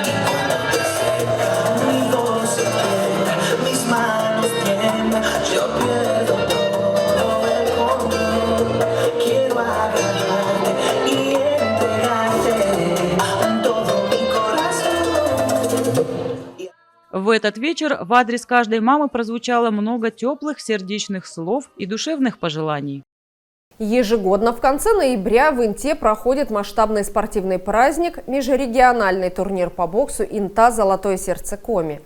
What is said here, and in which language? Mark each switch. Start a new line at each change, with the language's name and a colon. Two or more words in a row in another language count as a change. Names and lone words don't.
Spanish: Y cuando te acerca mi voz se quiebra, mis manos tiemblan, yo pierdo todo el control. Quiero agradarte y entregarte todo mi corazón.
Russian: В этот вечер в адрес каждой мамы прозвучало много теплых сердечных слов и душевных пожеланий. Ежегодно в конце ноября в Инте проходит масштабный спортивный праздник – межрегиональный турнир по боксу «Инта. Золотое сердце Коми».